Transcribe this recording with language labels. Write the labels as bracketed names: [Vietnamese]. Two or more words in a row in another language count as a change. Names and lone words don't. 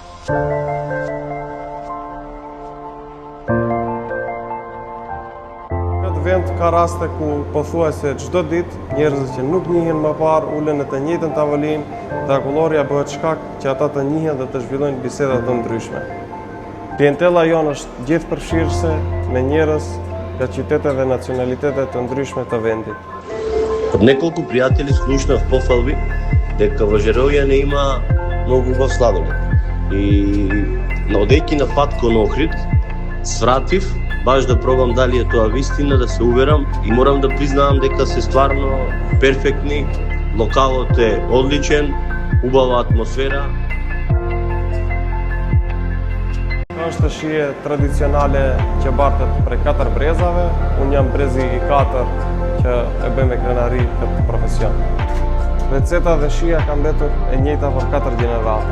[Albanian] Këtë vend ka raste ku pothuajse çdo ditë njerëzit që nuk njihen më parë ulen në të njëjtën tavolinë dhe akullorja bëhet shkak që ata të njihen dhe të zhvillojnë biseda të ndryshme. Klientela jonë është gjithëpërfshirëse me njerëz nga qytete dhe nacionalitete të ndryshme të vendit. [Macedonian] Од неколку пријатели слушнав пофалби дека во Жеровјане има многу убав сладолед. И одејќи на пат кон Охрид, свратив баш да пробам дали е тоа вистина, да се уверам и морам да признавам дека се стварно перфектни, локалот е одличен, убава атмосфера. [Albanian] Është shije tradicionale që bartet prej 4 brezave. Unë jam brezi i 4 që e bëj me krenari këtë profesion. Receta dhe shija ka mbetur e njëjta për 4 gjenerata.